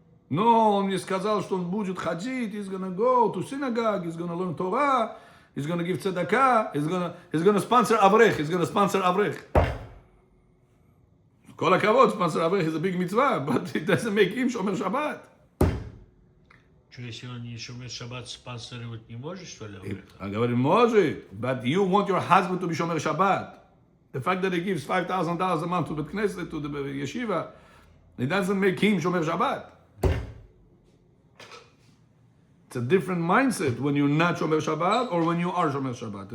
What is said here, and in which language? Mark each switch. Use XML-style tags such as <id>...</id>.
<en>No,</en> <ru>он мне сказал, что он будет ходить,</ru> <en>he's going to go to synagogue, he's going to learn Torah, he's going to give tzedakah, he's going to sponsor avrech,</en> <he>כל הכבוד,</he> <en>sponsor avrech is a big mitzvah, but it doesn't make him shomer Shabbat.</en> <ru>Что, если он не шумит шаббат, спонсировать не может, что ли?</ru> <en>I</en> <ru>говорю, может,</ru> <en>but you want your husband to be shomer Shabbat. The fact that he gives $5,000 a month to the Knesset, to the yeshiva, it doesn't make him shomer Shabbat. It's a different mindset when you're not shomer Shabbat or when you are shomer Shabbat.</en>